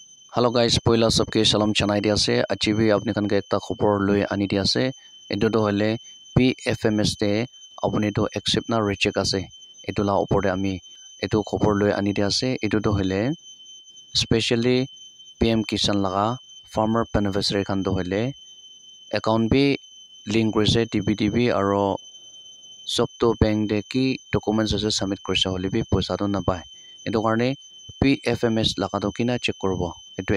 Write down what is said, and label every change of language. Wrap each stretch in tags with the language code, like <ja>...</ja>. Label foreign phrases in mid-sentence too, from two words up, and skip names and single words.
<en>Hello guys,</en> <nag>poila sabke shalom chanai dia ase achi bi apni khan ke ekta khobor loi ani dia ase etu to hole PFMS te apni to accept na reject ase etu la opor de ami etu khobor loi ani dia ase etu to hole specially PM Kisan laga</nag> <en>farmer beneficiary</en> <nag>khan to hole account bi link korise TBTB aro sob to bank de ki documents ase submit korise hole bi paisa to na pai etu karne PFMS laga to kina check korbo etu</nag>